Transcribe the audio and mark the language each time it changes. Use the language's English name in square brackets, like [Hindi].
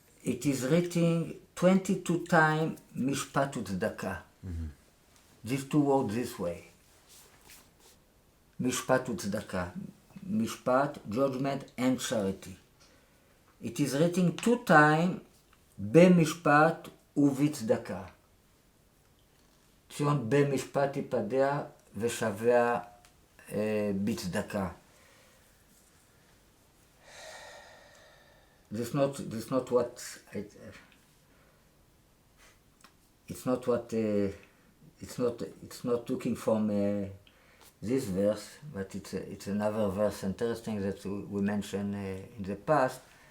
[English] It is written 22 times משפט וצדקה. These 2 words this way. משפט וצדקה. משפט, judgment and charity. It is written 2 times [Hebrew] במשפט ובצדקה. ציון במשפט יפדע ושבע בצדקה. [English] It's not what it's not looking from this verse, but it's another verse interesting that we mentioned in the past.